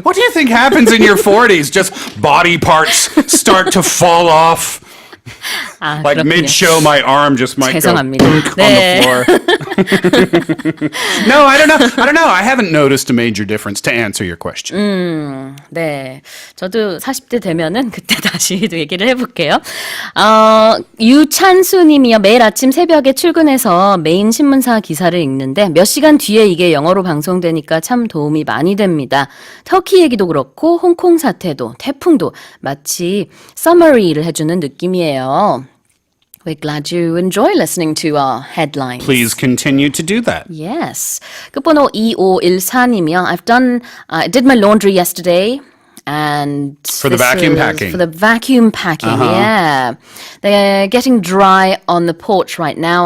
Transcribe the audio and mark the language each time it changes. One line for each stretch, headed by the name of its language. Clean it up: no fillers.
English: What do you think happens in your 40s? Just body parts start to fall off? Like
Korean: 그렇군요.
English: mid-show, my arm just might
Korean: 죄송합니다.
English: go on the floor. No, I don't know. I haven't noticed a major difference to answer your question.
Korean: 네, 저도 40대 되면은 그때 다시 얘기를 해볼게요. 유찬수 님이요. 매일 아침 새벽에 출근해서 메인 신문사 기사를 읽는데 몇 시간 뒤에 이게 영어로 방송되니까 참 도움이 많이 됩니다. 터키 얘기도 그렇고 홍콩 사태도 태풍도 마치 summary를 해주는 느낌이에요.
English: We're glad you enjoy listening to our headlines. Please continue to do that.
Korean: Yes. 끝번호 2514님이요.
English: I did my laundry yesterday. And for the vacuum packing. For the vacuum packing, yeah. They're getting dry on the porch right now.